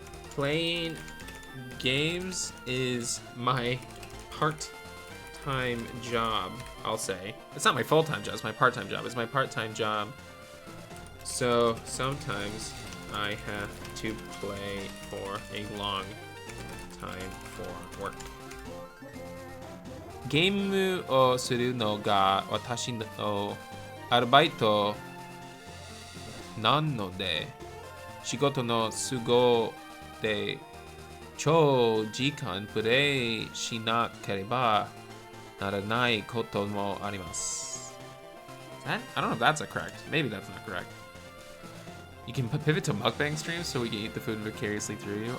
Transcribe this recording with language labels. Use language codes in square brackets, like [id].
[en] Playing games is my part-time job, I'll say. It's not my full-time job, it's my part-time job. It's my part-time job. So sometimes I have to play for a long time for work. [ja] ゲームをするのが私のアルバイトなので、仕事の都合で長時間プレイしなければならないこともあります。 [en] I don't know if that's correct. Maybe that's not correct. You can pivot to mukbang streams so we can eat the food vicariously through you.